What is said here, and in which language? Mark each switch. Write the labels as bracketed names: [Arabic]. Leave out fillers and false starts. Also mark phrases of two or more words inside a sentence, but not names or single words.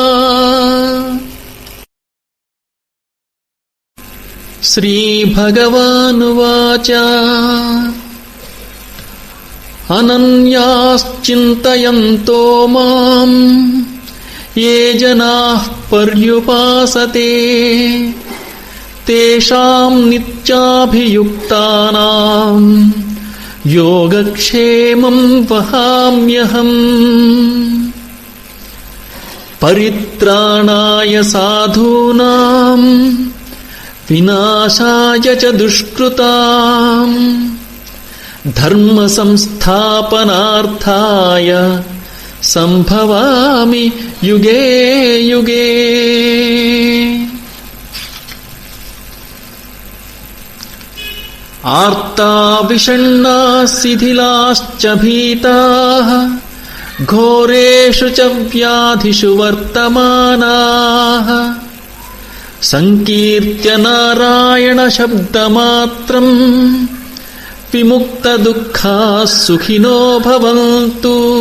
[Sanskrit] శ్రీభగవానువాచ అనన్యాశ్చింతయంతో మాం ఏ జనాః పర్యుపాసతే తేషాం నిత్యాభియుక్తానాం యోగక్షేమం వహామ్యహం. పరిత్రాణాయ సాధూనాం వినాశాయ చ దుష్కృతాం ధర్మ సంస్థాపనార్థాయ సంభవామి యుగే యుగే. ఆర్తా విషణ్ణా శిథిలాశ్చ భీతాః ఘోరేషు చ వ్యాధిషు వర్తమానాః సంకీర్త్య నారాయణ శబ్దమాత్రం విముక్త దుఃఖాః సుఖినో భవంతు.